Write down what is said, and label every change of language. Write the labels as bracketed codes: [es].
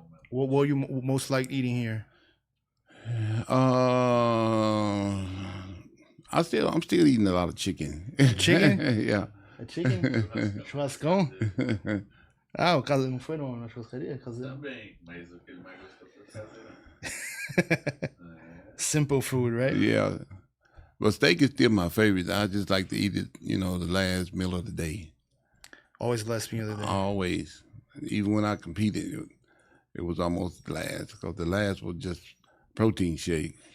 [en] What will you most like eating here? I'm still eating a lot of chicken. Chicken? Yeah. A chicken? Churrascão? [pt] Ah, o caso não foi na churrascaria? Também, mas o que ele mais gostou foi caseirão. [en] Simple food, right? Yeah. But steak is still my favorite. I just like to eat it, the last meal of the day. Always last meal of the day. Always. Even when I competed, it was almost last because the last was just protein shake.